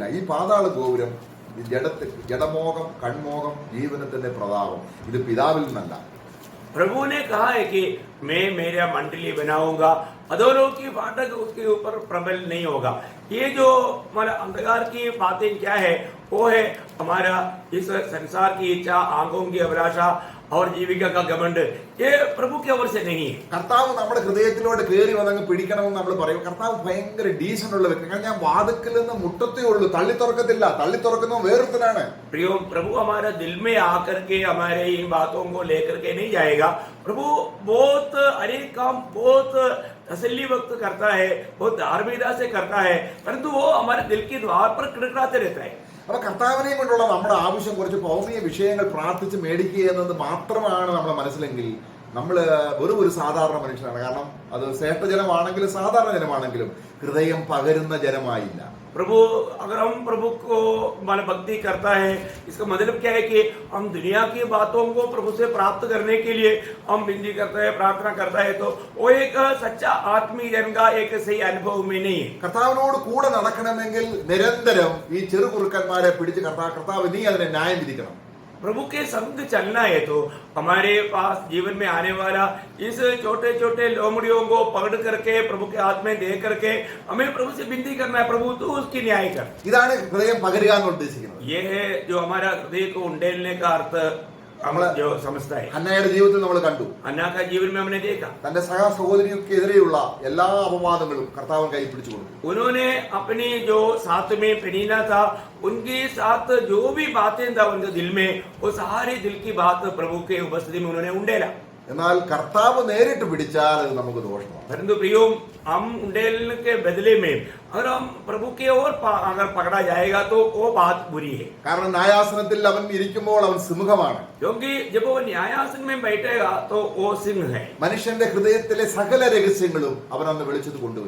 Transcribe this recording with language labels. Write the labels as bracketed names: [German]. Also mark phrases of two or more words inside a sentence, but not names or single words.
[Malayalam] ഈ പാതാള ഗോപുരം ജഡമോഹം, കൺമോഹം, ജീവനത്തിന്റെ പ്രതാപം, ഇത് പിതാവിൽ നിന്നല്ല. [Hindi] प्रभु ने कहा है कि मैं मेरा मंडली बनाऊंगा, अधोलोक की फाटक उसके ऊपर प्रबल नहीं होगा. ये जो हमारा अंधकार की बातें क्या है, वो है हमारा इस संसार की इच्छा, आंखों की अभिलाषा और जीविका का घमंड ये प्रभु की ओर से नहीं है। [Malayalam] കർത്താവ് നമ്മുടെ ഹൃദയത്തിലോട്ട് കയറി വന്നങ്ങ് പിടിക്കണമെന്ന് നമ്മൾ പറയും. കർത്താവ് ഭയങ്കര ഡീസന്റ് ഉള്ള വ്യക്തി. കാരണം ഞാൻ വാതിക്കൽ നിന്ന് മുട്ടത്തേ ഉള്ളൂ, തള്ളി തുറക്കത്തില്ല. തള്ളി തുറക്കുന്ന വേറൊരുത്തനാണ്. [Hindi] प्रियो, प्रभु हमारा दिल में आकर के हमारे इन बातों को लेकर के नहीं जाएगा. प्रभु बहुत अनेक काम बहुत तसल्ली वक्त करता है, बहुत धार्मिकता से करता है, परंतु वो हमारे दिल के द्वार पर खटखटाते रहता है. [Malayalam] അപ്പൊ കർത്താവിനെയും കൊണ്ടുള്ള നമ്മുടെ ആവശ്യം കുറച്ച് ഭൗമിക വിഷയങ്ങൾ പ്രാർത്ഥിച്ച് മേടിക്കുക എന്നത് മാത്രമാണ് നമ്മുടെ മനസ്സിലെങ്കിൽ നമ്മൾ വെറും ഒരു സാധാരണ മനുഷ്യനാണ്. കാരണം അത് ശ്രേഷ്ഠജനമാണെങ്കിലും സാധാരണ ജനമാണെങ്കിലും ഹൃദയം പകരുന്ന ജനമായില്ല. [Hindi] प्रभु अगर हम प्रभु को मान भक्ति करता है, इसका मतलब क्या है कि हम दुनिया की बातों को प्रभु से प्राप्त करने के लिए हम विनती करते हैं, प्रार्थना करता है, तो वो एक सच्चा आत्मीय जन का एक सही अनुभव में नहीं है. [Malayalam] കർത്താവിനോട് കൂടെ നടക്കണമെങ്കിൽ നിരന്തരം ഈ ചെറുകുറുക്കന്മാരെ പിടിച്ച് കർത്താവ് നീ അതിനെ ന്യായം വിധിക്കണം. [Hindi] प्रभु के संग चलना है तो हमारे पास जीवन में आने वाला इस छोटे छोटे लोमड़ियों को पकड़ करके प्रभु के हाथ में दे करके हमें प्रभु से विनती करना है, प्रभु तू उसकी न्याय कर. [Malayalam] ഇതാണ് ഹൃദയം പകരുക എന്ന് ഉദ്ദേശിക്കുന്നത്. [Hindi] ये है जो हमारा हृदय को उंडेलने का अर्थ हम जो समझता है. [Malayalam] ഹന്നയുടെ ജീവിതത്തിൽ നമ്മൾ കണ്ടു. [Hindi] अन्ना का जीवन में हमने देखा [Malayalam] തന്റെ സഹോദരിക്കെതിരെയുള്ള എല്ലാ അപവാദങ്ങളും കർത്താവൻ കൈ പിടിച്ചു കൊടുത്തു. [Hindi] उन्होंने अपनी जो साथ में पेनीना था उनके साथ जो भी बातें था उनके दिल में, वो सारे दिल की बात प्रभु के उपस्थिति में उन्होंने उंडेला. [Malayalam] എന്നാൽ കർത്താവ് നേരിട്ട് പിടിച്ചാൽ അത് നമുക്ക് ദോഷമാണ്. [Hindi] परंतु प्रियो, हम उंडेलने के बदले में अगर हम प्रभु के ओर अगर पकड़ा जाएगा तो वो बात बुरी है. [Malayalam] കാരണം ന്യായാസനത്തിൽ അവൻ ഇരിക്കുമ്പോൾ അവൻ സിംഹമാണ്. [Hindi] क्योंकि जब वो न्यायासन में बैठेगा तो वो सिंह है. [Malayalam] മനുഷ്യന്റെ ഹൃദയത്തിലെ സകല രഹസ്യങ്ങളും അവൻ അന്ന് വെളിച്ചത്ത് കൊണ്ടുവരും.